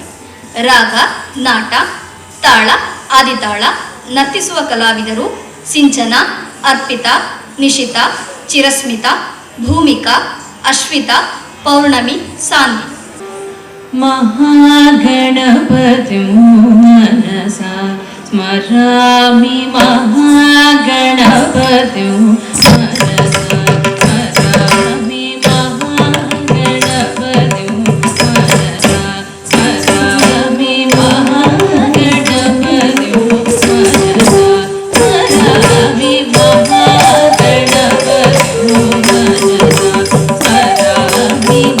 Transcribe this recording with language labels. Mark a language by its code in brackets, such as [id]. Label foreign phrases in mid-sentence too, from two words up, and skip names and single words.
[kn] ರಾಗ, ನಾಟ, ತಾಳ, ಆದಿತಾಳ ನರ್ತಿಸುವ ಕಲಾವಿದರು ಸಿಂಚನ, ಅರ್ಪಿತಾ, ನಿಶಿತಾ, ಚಿರಸ್ಮಿತಾ, ಭೂಮಿಕಾ, ಅಶ್ವಿತಾ, ಪೌರ್ಣಮಿ, ಸಾನ್ವಿ. [sa] महागणपतिं मनसा स्मरामि महागणपतिं मनसा स्मरामि महागणपतिं मनसा स्मरामि महागणपतिं मनसा स्मरामि महागणपतिं मनसा स्मरामि